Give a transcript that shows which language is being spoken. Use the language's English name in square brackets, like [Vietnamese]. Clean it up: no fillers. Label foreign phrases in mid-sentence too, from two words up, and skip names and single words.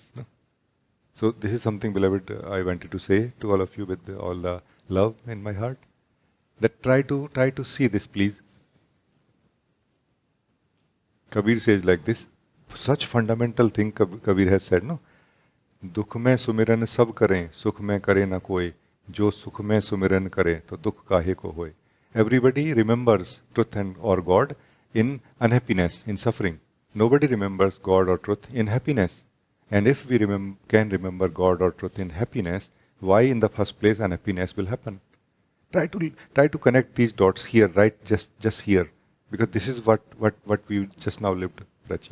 [English] No? So this is something, beloved, I wanted to say to all of you with all the love in my heart. That try to see this, please. Kabir says like this, such fundamental thing Kabir has said, no? [Hindi] दुख में सुमिरन सब करें, सुख में करे न कोई, जो सुख में सुमिरन करे तो दुख काहे को होए. [English] Everybody remembers truth and or God in unhappiness, in suffering. Nobody remembers God or truth in happiness. And if we can remember God or truth in happiness, why in the first place unhappiness will happen? Try to connect these dots here, right? Just here, because this is what we just now lived, Rajee.